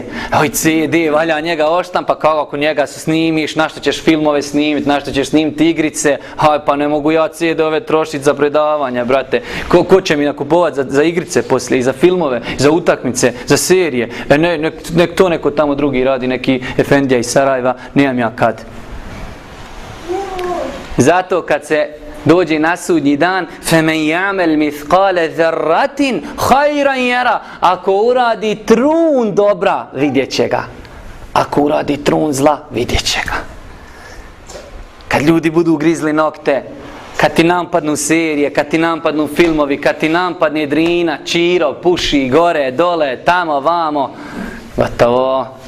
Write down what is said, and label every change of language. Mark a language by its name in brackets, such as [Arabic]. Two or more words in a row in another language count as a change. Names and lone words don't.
[Bosnian] Oj, CD, valja njega oštampa, kako ako njega se snimiš, na što ćeš filmove snimiti, na što ćeš snimiti igrice, aj pa ne mogu ja CD-ove trošiti za predavanja, brate. Ko će mi nakupovati za igrice poslije, i za filmove, za utakmice, za serije. Nek to neko tamo drugi radi, neki efendija iz Sarajeva, nemam ja kad. Zato kad se dođe na sudnji dan, [Arabic] فَمَنْ يَعْمَلْ مِثْقَالَ ذَرَّةٍ خَيْرًا يَرَى. [Bosnian] Ako uradi trun dobra, vidjet će ga. Ako uradi trun zla, vidjet će ga. Kad ljudi budu grizli nokte, kad ti nampadnu serije, kad ti nampadnu filmovi, kad ti nampadne drina, čiro, puši, gore, dole, tamo, vamo, gotovo.